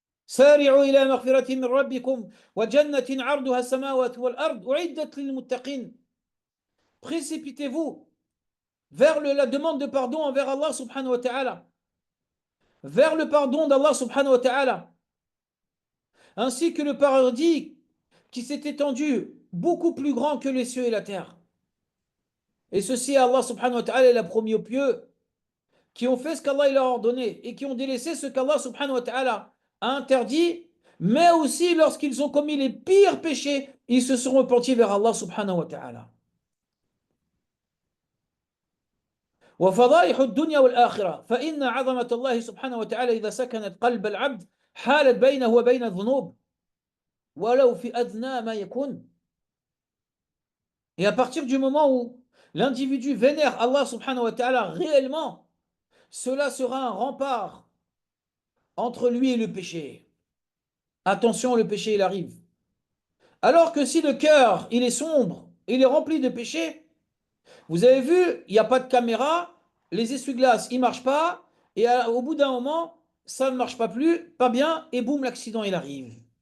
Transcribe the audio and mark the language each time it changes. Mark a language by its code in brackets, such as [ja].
[ar] سارعوا إلى مغفرة من ربكم وجنة عرضها السماوات والأرض أعدت للمتقين. [fr] Précipitez-vous vers la demande de pardon envers Allah subhanahu wa ta'ala, vers le pardon d'Allah subhanahu wa ta'ala, ainsi que le paradis qui s'est étendu beaucoup plus grand que les cieux et la terre. Et ceci, Allah subhanahu wa ta'ala l'a promis aux pieux qui ont fait ce qu'Allah leur a ordonné et qui ont délaissé ce qu'Allah subhanahu wa ta'ala a interdit, mais aussi lorsqu'ils ont commis les pires péchés, ils se sont repentis vers Allah subhanahu wa ta'ala. [ar] وفضائح الدنيا والآخرة فإن عظمة الله سبحانه وتعالى إذا سكنت قلب العبد حالت بينه وبين الذنوب ولو في أدنى ما يكون. [fr] Et à partir du moment où l'individu vénère Allah subhanahu wa ta'ala réellement, cela sera un rempart entre lui et le péché. Attention, le péché, il arrive. Alors que si le cœur, il est sombre, il est rempli de péché, vous avez vu, il n'y a pas de caméra, les essuie-glaces, ils ne marchent pas, et au bout d'un moment, ça ne marche pas plus, pas bien, et boum, l'accident, il arrive.